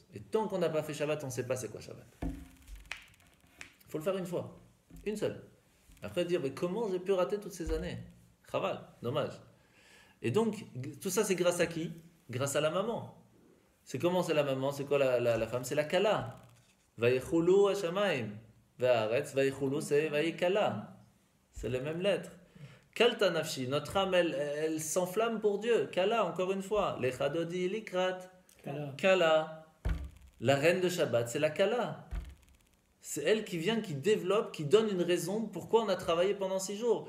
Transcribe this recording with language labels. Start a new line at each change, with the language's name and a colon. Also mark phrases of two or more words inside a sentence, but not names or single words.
French: Et tant qu'on n'a pas fait Shabbat, on ne sait pas c'est quoi Shabbat. Il faut le faire une fois, une seule. Après dire, mais comment j'ai pu rater toutes ces années? Chaval, dommage. Et donc, tout ça c'est grâce à qui? Grâce à la maman. C'est comment c'est la maman? C'est quoi la femme? C'est la kala.
Hebrew: ויכולו השמים. והארץ, ויכולו,
French: c'est vayikala. C'est les mêmes lettres.
Hebrew: כלתה נפשי,
French: notre âme, elle s'enflamme pour Dieu. Kala, encore une fois.
Hebrew: לכה דודי לקראת.
French: Kala. La reine de Shabbat, c'est la kala. C'est elle qui vient, qui développe, qui donne une raison pourquoi on a travaillé pendant 6 jours.